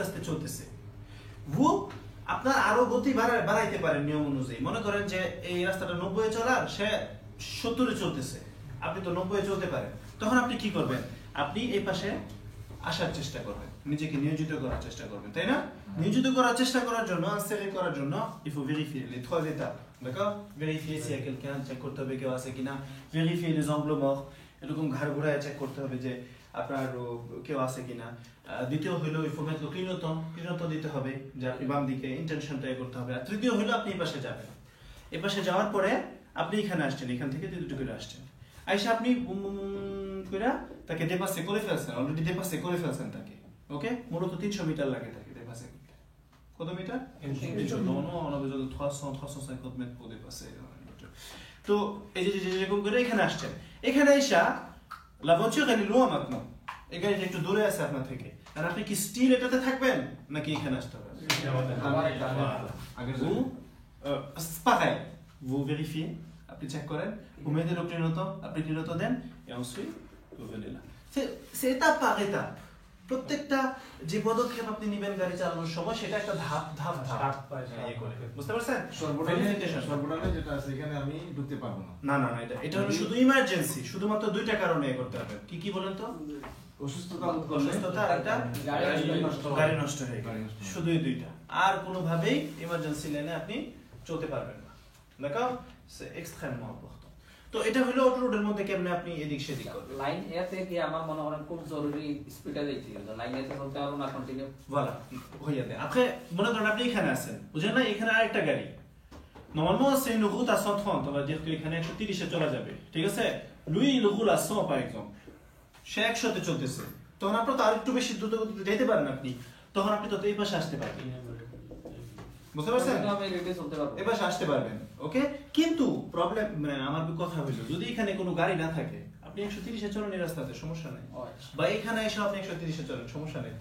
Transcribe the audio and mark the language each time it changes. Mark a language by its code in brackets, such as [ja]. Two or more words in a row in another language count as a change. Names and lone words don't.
[bn] আস্তে চলতেছে vous আপনার আরো গতি বাড়াইতে পারেন নিয়ম অনুযায়ী মনে করেন যে এই রাস্তাটা 90 এ চলার সে 70 এ চলতেছে আপনি তো 90 এ চলতে পারেন তখন আপনি কি করবেন আপনি এই পাশে আসার চেষ্টা করবেন নিজেকে নিয়োজিত করার চেষ্টা করবেন তাই না নিয়োজিত করার চেষ্টা করার জন্য ইনসেরে করার জন্য [fr] il faut vérifier les trois étapes d'accord vérifier s'il y a quelqu'un [bn] চেক করতে হবে কেউ আছে কিনা [fr] vérifier les angles morts [bn] এরকম ঘাড় ঘোরায় চেক করতে হবে যে আপনার কেউ আছে কিনা দ্বিতীয় হলো [fr] il faut mettre le clignotant [bn] দিতে হবে যে আপনি বাম দিকে ইন্টেনশনটা করতে হবে আর তৃতীয় হলো আপনি এই পাশে যাবেন এই পাশে যাওয়ার পরে আপনি এখানে আসছেন এখান থেকে দুটো করে আসছেন আইসা আপনি কইরা তাকে ডেপাসে করে ফেলছেন অলরেডি ডেপাসে করে ফেলছেন তাকে ওকে মূলত 300 মিটার লাগে তাকে ডেপাসে করতে কত মিটার 300 [fr] non on a besoin de 350 mètres pour dépasser [bn] তো এই যে যেরকম করে এখানে আসছেন এখানে আইসা [fr] la voiture elle est loin maintenant [bn] এই গাড়িটা একটু দূরে আছে আপনার থেকে আর আপনি কি স্টিল এটাতে থাকবেন নাকি এখানে আসতে হবে [fr] pareil vous vérifiez [bn] আপনি চেক করেন [fr] vous mettez le clignotant [bn] আপনি clignotant দেন [fr] et ensuite vous venez là c'est étape par étape [bn] প্রত্যেকটা যে পদক্ষেপ আপনি নেবেন গাড়ি চালানোর সময় সেটা একটা ধাপ বুঝতে পারছেন সর্বদানে যেটা আছে এখানে আমি ঢুকতে পারবো না এটা হলো শুধু ইমার্জেন্সি শুধুমাত্র দুইটা কারণে করতে হবে কি বলেন তো অসুস্থতা আর একটা গাড়ি নষ্ট হয়ে গেল শুধু এই দুইটা আর কোনো ভাবেই ইমার্জেন্সি লাইনে আপনি চলতে পারবেন না [fr] d'accord c'est extrêmement important [bn] তো এটা হলো অটো রোডের মধ্যে কেমনে আপনি এদিক সেদিক করবেন লাইন এতে কি আমার মনে হয় খুব জরুরি স্পিডে যাইতে গেল লাইন এতে চলতে পারবো না কন্টিনিউ voilà হয়ে যায় après মনে করেন আপনি এখানে আছেন বুঝেন না এখানে আরেকটা গাড়ি [fr] normalement c'est une route à 130 on va dire que [bn] এখানে 130 এ চলা যাবে ঠিক আছে [fr] lui il roule à 100 par exemple [bn] সে 100 তে চলতেছে তখন আপনি তো আরেকটু বেশি দ্রুত গতিতে যেতে পারেন আপনি তখন আপনি তো এই পাশে আসতে পারবেন বুঝতে পারছেন আমি রেডি চলতে পারবো এই পাশে আসতে পারবেন ওকে কিন্তু প্রবলেম মানে আমার কথা হলো যদি এখানে কোনো গাড়ি না থাকে আপনি 130 এ চলেন এই রাস্তাতে সমস্যা নেই বা এখানে এসে আপনি 130 এ চলেন সমস্যা নেই তো